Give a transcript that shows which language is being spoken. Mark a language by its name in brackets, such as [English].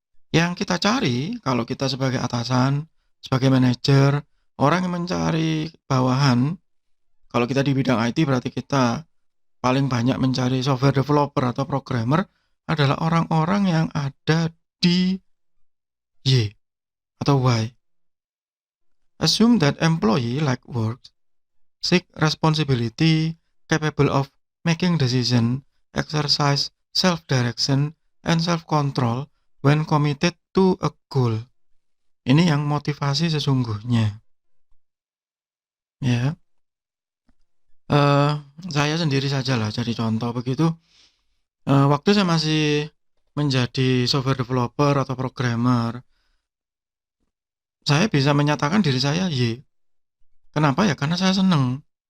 [Indonesian] Yang kita cari, kalau kita sebagai atasan, sebagai manajer, orang yang mencari bawahan, kalau kita di bidang IT berarti kita paling banyak mencari software developer atau programmer, adalah orang-orang yang ada di Y atau Y. [English] Assume that employee like work, seek responsibility, capable of making decision, exercise self-direction, and self-control when committed to a goal. [Indonesian] Ini yang motivasi sesungguhnya. Ya, saya sendiri saja lah jadi contoh begitu. Waktu saya masih menjadi software developer atau programmer, saya bisa menyatakan diri saya Y. Kenapa ya? Karena saya senang.